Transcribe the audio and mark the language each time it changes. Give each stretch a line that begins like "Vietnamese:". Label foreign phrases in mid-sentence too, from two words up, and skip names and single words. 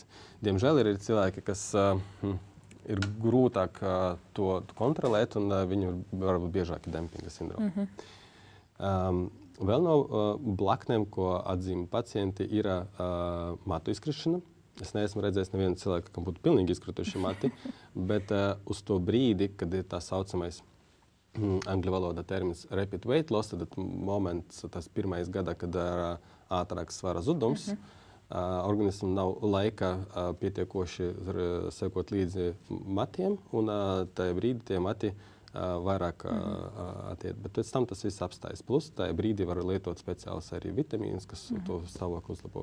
Latvian: Diemžēl ir cilvēki, kas ir grūtāk to kontrolēt, un viņi varbūt biežāk ir dempinga sindromi. Vēl no blaknēm, ko atzīmē pacienti, ir matu izkrišana. Es neesmu redzējis nevienu cilvēku, kam būtu pilnīgi izkrituši mati, bet uz to brīdi, kad ir tā saucamais angļu valodā termins
English: rapid weight loss,
Latvian: tad moments, tas pirmais gadā, kad ir ātrāks svara zudums, organismam nav laika pietiekoši sekot līdzi matiem, un tajā brīdī tie mati vairāk attiet. Bet pēc tam tas viss apstājas. Plus, tajā brīdī var lietot speciālus arī vitamīnus, kas to stāvokli uzlabo.